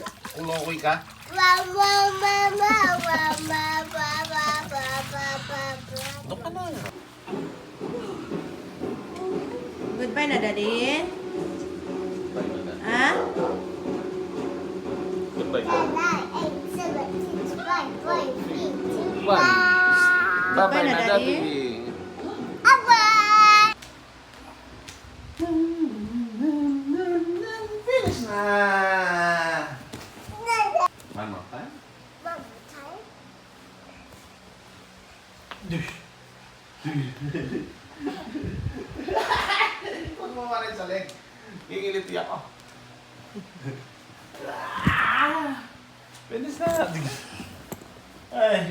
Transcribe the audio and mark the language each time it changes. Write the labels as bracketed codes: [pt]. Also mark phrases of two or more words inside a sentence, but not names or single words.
[tl] Umuwi ka. Doon ka na. Goodbye na, Daddy. Ha? Goodbye. Bye-bye na, Daddy. Finish na. [en] One more time. [tl] Huwag mo marin sa leg. Ingiliti ako. Finish na. Ay.